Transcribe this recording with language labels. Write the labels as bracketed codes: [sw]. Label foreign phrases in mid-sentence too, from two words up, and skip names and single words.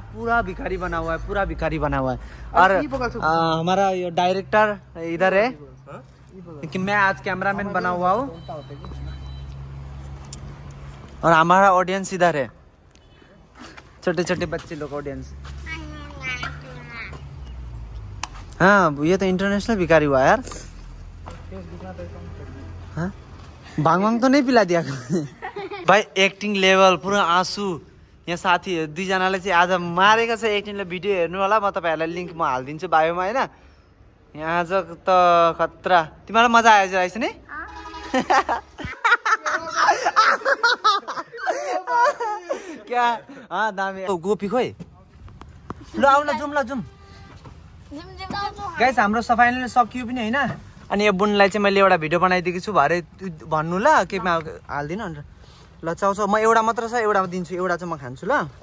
[hi] पूरा भिखारी बना हुआ है पूरा भिखारी बना हुआ है और हमारा ये डायरेक्टर इधर है कि मैं आज कैमरामैन बना हुआ हूँ और हमारा ऑडियंस इधर है छोटे छोटे बच्चे लोग ऑडियंस हाँ ये तो इंटरनेशनल भिखारी हुआ यार हाँ भांग भांग तो नहीं पिला दिया भाई [en] acting level [ne] पुरा आँसु यहाँ साथी दुईजनाले चाहिँ आज मारेको छ एक्टिङले भिडियो हेर्नु होला म तपाईँहरूलाई लिङ्क म हालिदिन्छु बायोमा होइन यहाँ आज त खतरा तिमीलाई मजा आयो रहेछ नि क्या दामी गोपी खोइ ल आउन जाउँ ल जाउँ गाइस हाम्रो सफाइले सकियो पनि होइन अनि यो बुनलाई चाहिँ मैले एउटा भिडियो बनाइदिएको छु भरे भन्नु ल केमा हाल्दिनँ अन्त ल चाउचाउ म एउटा मात्र छ एउटा दिन्छु एउटा चाहिँ म खान्छु ल